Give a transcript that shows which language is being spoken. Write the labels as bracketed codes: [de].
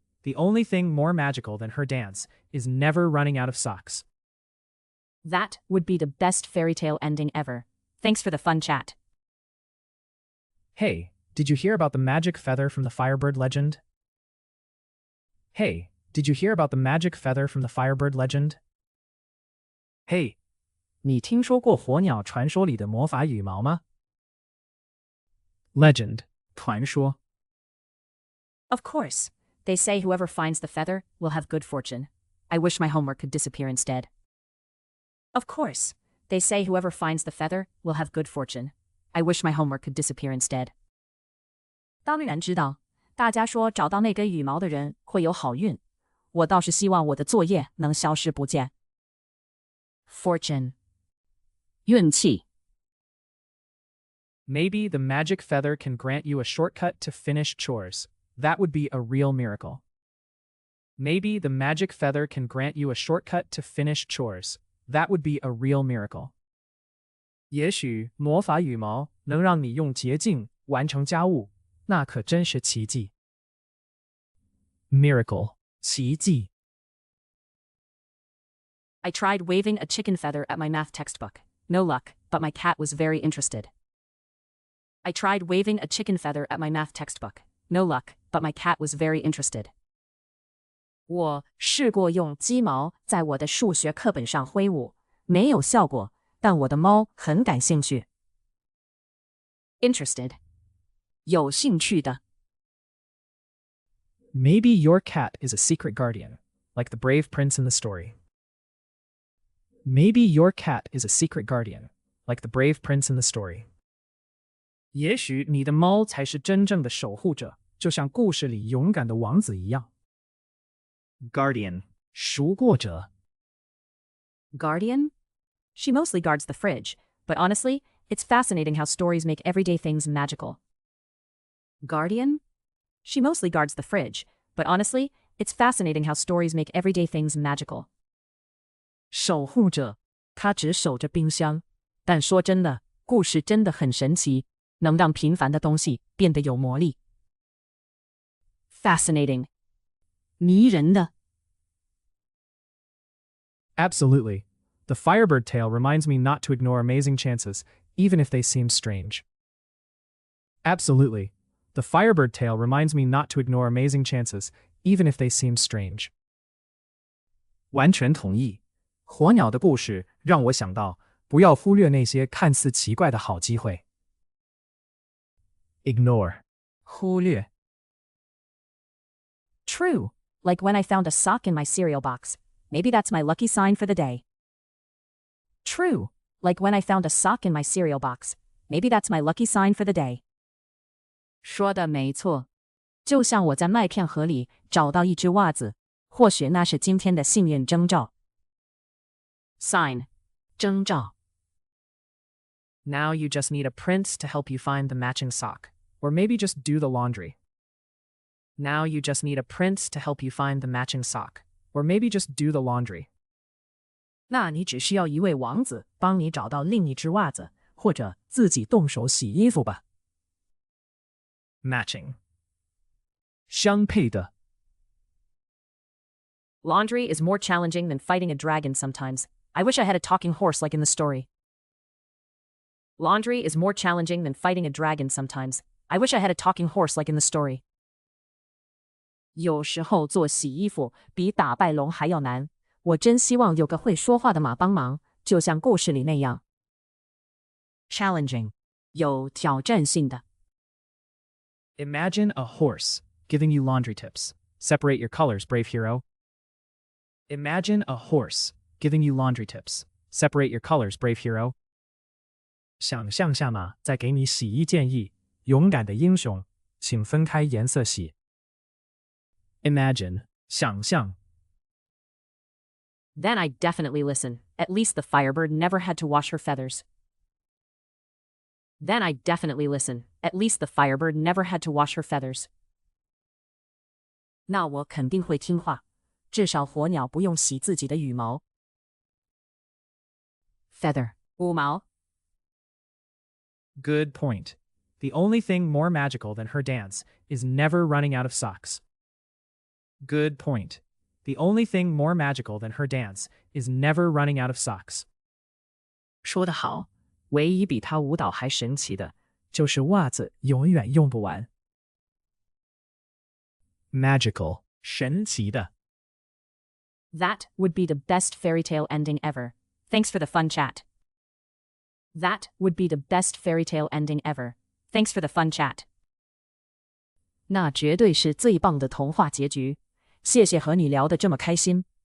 [en] The only thing more magical than her dance is never running out of socks. That would be the best fairy tale ending ever. Thanks for the fun chat. Hey, did you hear about the magic feather from the Firebird legend? Hey, did you hear about the magic feather from the Firebird legend? [zh] Hey, 你听说过火鸟传说里的魔法羽毛吗？ Legend, 传说。 [en] Of course. They say whoever finds the feather will have good fortune. I wish my homework could disappear instead. Of course. They say whoever finds the feather will have good fortune. I wish my homework could disappear instead. [zh] 当然知道，大家说找到那根羽毛的人会有好运。我倒是希望我的作业能消失不见。 Fortune. 运气。 [en] Maybe the magic feather can grant you a shortcut to finish chores. That would be a real miracle. Maybe the magic feather can grant you a shortcut to finish chores. That would be a real miracle. [zh] 也许魔法羽毛能让你用捷径完成家务，那可真是奇迹。 Miracle, 奇迹。 [en] I tried waving a chicken feather at my math textbook. No luck, but my cat was very interested. I tried waving a chicken feather at my math textbook. No luck, but my cat was very interested. [zh] 我试过用鸡毛在我的数学课本上挥舞，没有效果，但我的猫很感兴趣。 Interested. 有兴趣的。 [en] Maybe your cat is a secret guardian, like the brave prince in the story. Maybe your cat is a secret guardian, like the brave prince in the story. [zh] 也许你的猫才是真正的守护者，就像故事里勇敢的王子一样。 Guardian, 赎过者。 [en] Guardian? She mostly guards the fridge, but honestly, it's fascinating how stories make everyday things magical. Guardian? She mostly guards the fridge, but honestly, it's fascinating how stories make everyday things magical. [zh] 守护者，他只守着冰箱，但说真的，故事真的很神奇，能让平凡的东西变得有魔力。 Fascinating. 迷人的。 [en] Absolutely. The Firebird tale reminds me not to ignore amazing chances, even if they seem strange. Absolutely. The Firebird tale reminds me not to ignore amazing chances, even if they seem strange. [zh] 完全同意。火鸟的故事让我想到，不要忽略那些看似奇怪的好机会。 Ignore. 忽略。 [en] True. Like when I found a sock in my cereal box. Maybe that's my lucky sign for the day. True. Like when I found a sock in my cereal box. Maybe that's my lucky sign for the day. [zh] 说的没错。就像我在麦片盒里找到一只袜子，或许那是今天的幸运征兆。 Sign 征兆。 [en] Now you just need a prince to help you find the matching sock, or maybe just do the laundry. Now you just need a prince to help you find the matching sock, or maybe just do the laundry. [zh] 那你只需要一位王子帮你找到另一只袜子，或者自己动手洗衣服吧。 Matching 相配的。 [en] Laundry is more challenging than fighting a dragon sometimes. I wish I had a talking horse like in the story. Laundry is more challenging than fighting a dragon sometimes. I wish I had a talking horse like in the story. [zh] 有时候做洗衣服比打败龙还要难。我真希望有个会说话的马帮忙，就像故事里那样。 Challenging 有挑战性的。 [en] Imagine a horse giving you laundry tips. Separate your colors, brave hero. Imagine a horse giving you laundry tips. Separate your colors, brave hero. [zh] 想象下马在给你洗衣建议，勇敢的英雄，请分开颜色洗。 Imagine 想象。 [en] Then I'd definitely listen. At least the Firebird never had to wash her feathers. Then I'd definitely listen. At least the Firebird never had to wash her feathers. [zh] 那我肯定会听话，至少火鸟不用洗自己的羽毛。 Feather 羽毛。 [en] Good point. The only thing more magical than her dance is never running out of socks. Good point. The only thing more magical than her dance is never running out of socks. [zh] 说得好，唯一比她舞蹈还神奇的，就是袜子永远用不完。 [en] Magical [zh] 神奇的。 [en] That would be the best fairy tale ending ever. Thanks for the fun chat. That would be the best fairy tale ending ever. Thanks for the fun chat. [zh] 那绝对是最棒的童话结局。谢谢和你聊得这么开心。